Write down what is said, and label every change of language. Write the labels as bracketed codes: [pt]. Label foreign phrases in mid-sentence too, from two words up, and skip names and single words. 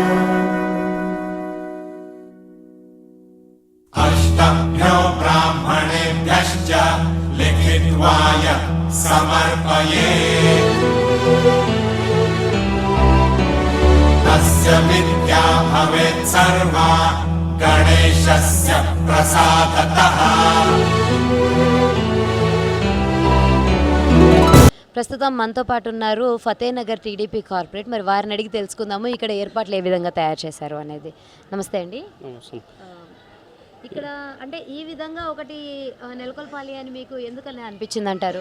[sa] अष्टभ्यो ब्राह्मणेभ्यश्च लिखित्वा यः समर्पयेत् तस्य विद्या भवेत् सर्वा गणेशस्य प्रसादतः। [te] ప్రస్తుతం మనతో పాటు ఉన్నారు ఫతేనగర్ టీడీపీ కార్పొరేట్. మరి వారిని అడిగి తెలుసుకుందాము ఇక్కడ ఏర్పాట్లు ఏ విధంగా తయారు చేశారు అనేది. నమస్తే అండి. ఇక్కడ అంటే ఈ విధంగా ఒకటి నెలకొల్పాలి అని మీకు ఎందుకని అనిపించింది అంటారు?